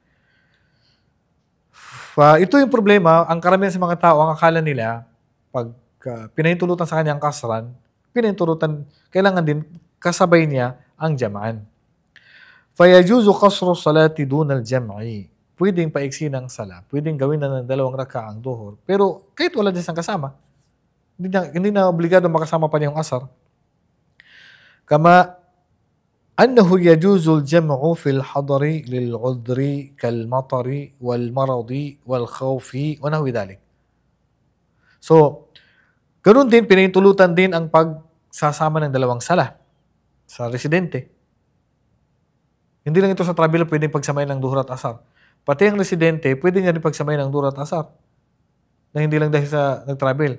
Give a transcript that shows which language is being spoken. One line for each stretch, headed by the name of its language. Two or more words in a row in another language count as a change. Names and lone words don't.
Filipino: Ito yung problema, ang karamihan sa mga tao, ang akala nila, pag pinahintulutan sa kanya ang kasran, pinahintulutan, kailangan din kasabay niya ang jam'an.
Arabic: فَيَجُوزُ قَصْرُ الصَّلَاةِ دُونَ الْجَمْعِ.
Filipino: Pwedeng paiksi ng sala, pwedeng gawin na ng 2 raka'ah ang duhur, pero kahit wala din siyang kasama, hindi na obligado makasama pa niya yung asar.
Arabic: Kama أنه يجوز الجمع في الحضر للعذر كالمطر والمرض والخوف ونحو ذلك.
Filipino: So, ganun din, pinahintulutan din ang pagsasama ng 2 sala sa residente. Hindi lang ito sa traveler pwedeng pagsamahin ng duhur at asar. Pati ang residente, pwede niya rin pagsamahin ng duhur at asar. Na hindi lang dahil sa nag-travel.